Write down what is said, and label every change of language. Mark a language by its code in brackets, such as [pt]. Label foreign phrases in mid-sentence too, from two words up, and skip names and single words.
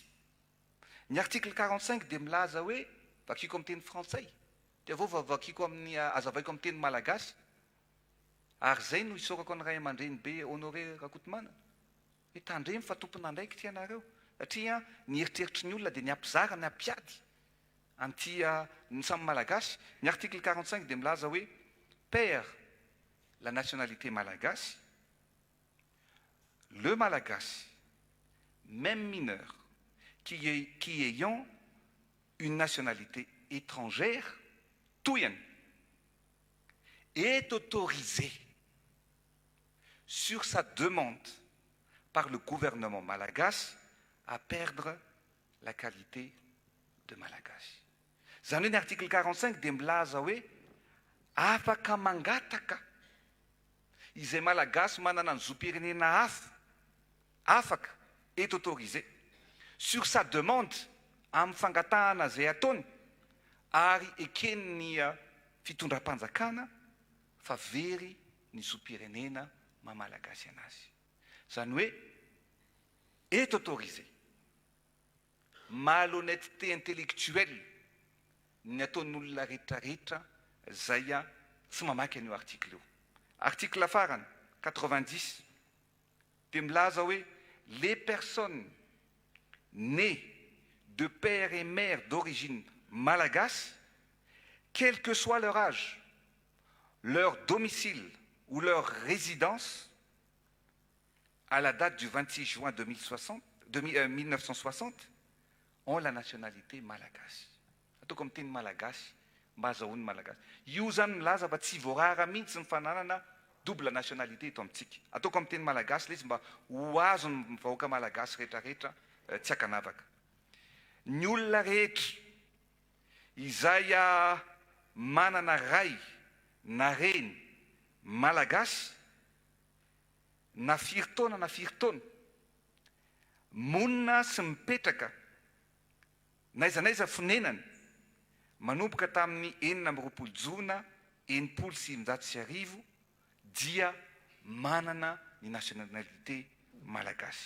[mg] Ny article 45 dia milaza hoe vakiko amin'ny teny frantsay, dia avao vakiko amin'ny azavaiko amin'ny teny malagasy. Ary zay no isorako ny ray aman-dreny be Honoré Rakotomana. Hoe tandremy fa tompona andraiky ty anareo. Satria ny eritreritry ny olona dia ny ampizara, ny ampiady anty ny samy malagasy. Ny article 45 dia milaza hoe [fr] perd la nationalité malagasy le malagasy, même mineur, qui ayant une nationalité étrangère, touyen, est autorisé sur sa demande par le gouvernement malagasy à perdre la qualité de malagasy. [mg] Zany hoe ny article 45 dia milaza hoe afaka mangataka izay malagasy manana ny zom-pirenena hafa, afaka [fr] est autorisé sur sa demande [mg] amin'ny fangatahana zay ataony ary ekeny ny fitondram-panjakana fa very ny zom-pirenena mamalagasy anazy. Zany hoe [fr] est autorisé. Malhonnêteté intellectuelle [mg] ny ataon'olona rehetrarehetra zay tsy mamaky an'io article io. Article farany 90 dia milaza hoe [fr] les personnes nées de père et mère d'origine malagasy, quel que soit leur âge, leur domicile ou leur résidence, à la date du 26 juin 1960, ont la nationalité malagasy. [mg] Ataoko amin'ny teny malagasy mba azahoany malagasy. Io zany milaza fa tsy voarara mihitsy ny fananana [fr] double nationalité [mg] eto amintsika. Ataoko amin'ny teny malagasy izy mba ho azo ny vahoaka malagasy rehetrarehetra tsy hakanavaka. Ny olona rehetra izay manana ray na reny malagasy na firy taona monina sy mipetraka naiza naiza fonenany manomboka tamin'ny 4 jona 1970 dia manana ny nationalité malagasy.